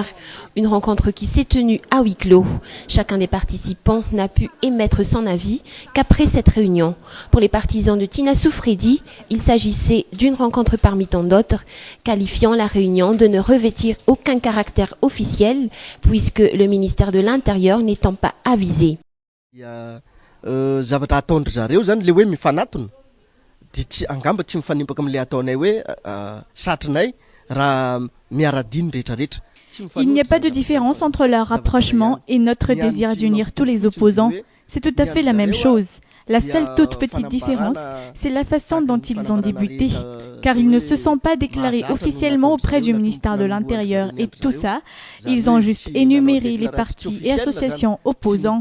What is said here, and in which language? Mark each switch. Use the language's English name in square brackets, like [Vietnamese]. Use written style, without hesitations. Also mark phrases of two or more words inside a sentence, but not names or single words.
[French] Une rencontre qui s'est tenue à huis clos. Chacun des participants n'a pu émettre son avis qu'après cette réunion. Pour les partisans de Tina Soufredi, il s'agissait d'une rencontre parmi tant d'autres, qualifiant la réunion de ne revêtir aucun caractère officiel puisque le ministère de l'Intérieur n'étant pas avisé. [Malagasy] Zavatra ataondry zareo zany le hoe mifanatona dia tsy angamba tsy mifanimpaka amin'le ataonay hoe satrinay raha miaradiny rehetrarehetra. [French] Il n'y a pas de différence entre leur rapprochement et notre désir d'unir tous les opposants. C'est tout à fait la même chose. La seule toute petite différence, c'est la façon dont ils ont débuté, car ils ne se sont pas déclarés officiellement auprès du ministère de l'Intérieur et tout ça, ils ont juste énuméré les partis et associations opposants.